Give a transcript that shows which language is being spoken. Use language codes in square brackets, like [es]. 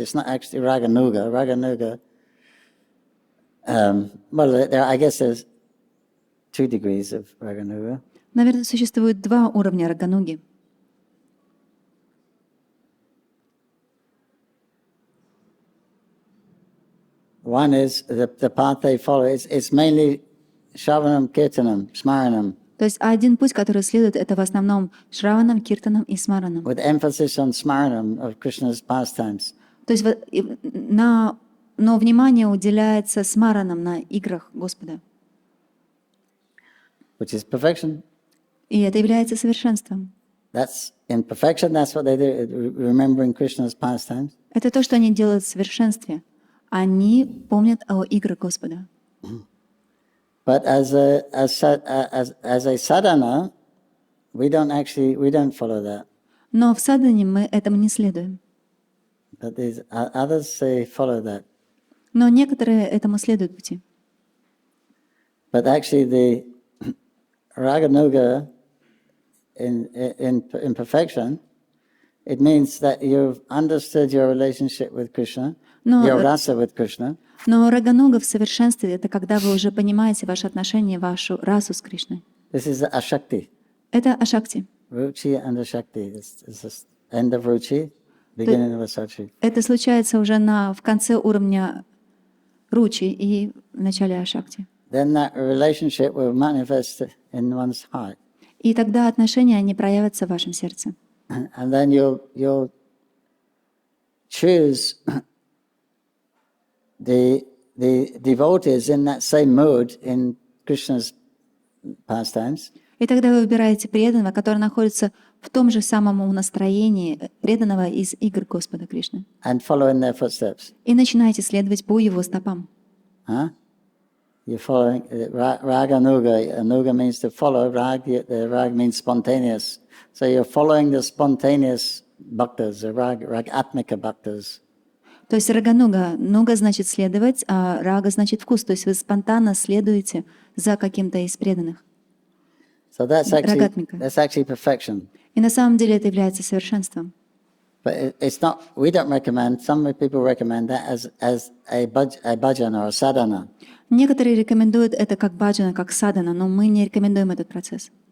[en] It's not actually Raganuga. Raganuga, I guess there's 2 degrees of Raganuga. [ru] Наверное, существует 2 уровня рагануги. [en] One is the path they follow. It's mainly Shravanam, Kirtanam, Smaranam. [ru] То есть один путь, который следует, это в основном Шраванам, Киртанам и Смаранам. [en] With emphasis on Smaranam of Krishna's pastimes. [ru] То есть но внимание уделяется смаранам на играх Господа. [en] Which is perfection. [ru] И это является совершенством. [en] That's in perfection. That's what they do, remembering Krishna's pastimes. [ru] Это то, что они делают в совершенстве. Они помнят о играх Господа. [en] But as a sadhana, we don't follow that. [ru] Но в садхане мы этому не следуем. [en] But these others they follow that. [ru] Но некоторые этому следуют пути. [en] But actually, the raganuga in perfection, it means that you've understood your relationship with Krishna, your rasa with Krishna. [ru] Но рагануга в совершенстве — это когда вы уже понимаете ваши отношения, вашу расу с Кришной. [en] This is ashakti. [ru] Это ашакти. [en] Ruchi and ashakti. It's the end of ruchi, beginning of asakti. [ru] Это случается уже в конце уровня ручи и в начале ашакти. [en] Then that relationship will manifest in one's heart. [ru] И тогда отношения, они проявятся в вашем сердце. [en] And then you'll choose the devotees in that same mood in Krishna's pastimes. [ru] И тогда вы выбираете преданного, который находится в том же самом настроении преданного из игр Господа Кришны. [en] And follow in their footsteps. [ru] И начинаете следовать по его стопам. [en] You're following raganuga. Anuga means to follow. The rag means spontaneous. So you're following the spontaneous bhaktas, the ragatmika bhaktas. [ru] То есть рагануга, нуга значит следовать, а рага значит вкус. То есть вы спонтанно следуете за каким-то из преданных. [en] So that's actually perfection. [ru] И на самом деле это является совершенством. [en] But it's not. We don't recommend. Some people recommend that as a bhajan or a sadhana. [ru] Некоторые рекомендуют это как баджана, как садана, но мы не рекомендуем этот процесс.